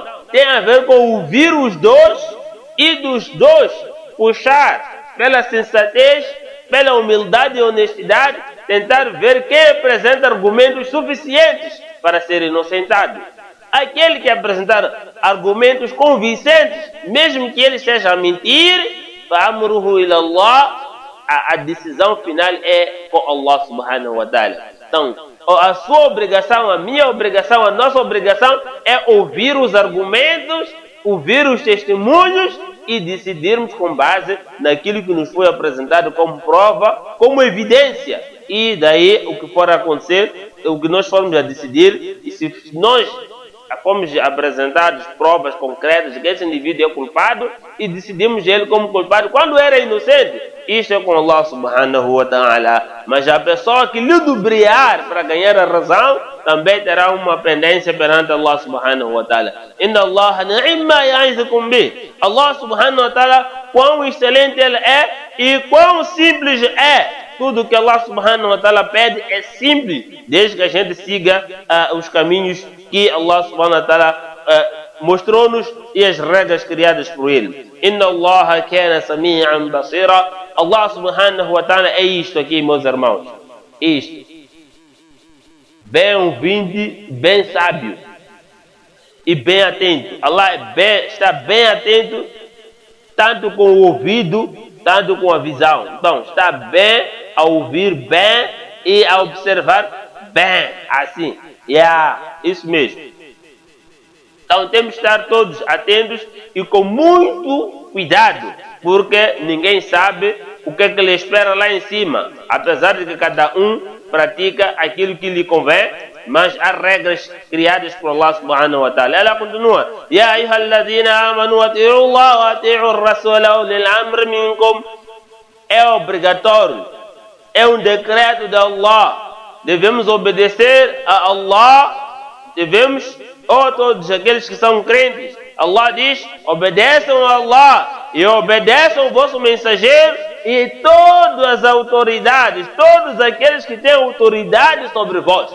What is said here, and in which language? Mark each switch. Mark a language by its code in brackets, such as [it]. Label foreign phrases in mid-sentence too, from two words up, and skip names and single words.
[pt] Tem a ver com ouvir os dois e dos dois puxar pela sensatez, pela humildade e honestidade, tentar ver quem apresenta argumentos suficientes para ser inocentado. Aquele que apresentar argumentos convincentes, mesmo que ele esteja a mentir, [ar] فَأَمْرُهُ إِلَى اللَّهِ, [pt] a decisão final é com Allah [ar] سبحانه وتعالى. [pt] Então, a sua obrigação, a minha obrigação, a nossa obrigação é ouvir os argumentos, ouvir os testemunhos e decidirmos com base naquilo que nos foi apresentado como prova, como evidência. E daí o que for acontecer, o que nós formos a decidir, e se nós fomos apresentados provas concretas de que esse indivíduo é culpado e decidimos ele como culpado quando era inocente, isto é com Allah [ar] سبحانه وتعالى. [pt] Mas a pessoa que ludibriar para ganhar a razão também terá uma pendência perante Allah [ar] سبحانه وتعالى. إن الله نعما يعظكم به. الله سبحانه وتعالى, [pt] quão excelente ele é e quão simples é. Tudo que Allah [ar] سبحانه وتعالى [pt] pede é simples, desde que a gente siga os caminhos que Allah [ar] سبحانه وتعالى [pt] mostrou-nos e as regras criadas por ele. [ar] إن الله كان سميعا بصيرا. [pt] Allah [ar] سبحانه وتعالى [pt] é isto aqui, meus irmãos. Isto. Bem ouvinte, bem sábio e bem atento. Allah está bem atento, tanto com o ouvido, tanto com a visão. Então, está bem a ouvir bem e a observar bem, assim. Isso mesmo. Então, temos que estar todos atentos e com muito cuidado, porque ninguém sabe o que é que lhe espera lá em cima, apesar de que cada um pratica aquilo que lhe convém, mas há regras criadas por Allah [ar] سبحانه وتعالى. [pt] Ela continua: [ar] يا أيها الذين آمنوا أطيعوا الله وأطيعوا الرسول وأولي الأمر منكم. [pt] É obrigatório, é um decreto de Allah. Devemos obedecer a Allah, todos aqueles que são crentes. Allah diz: obedeçam a Allah e obedeçam o vosso mensageiro e todas as autoridades, todos aqueles que têm autoridade sobre vós.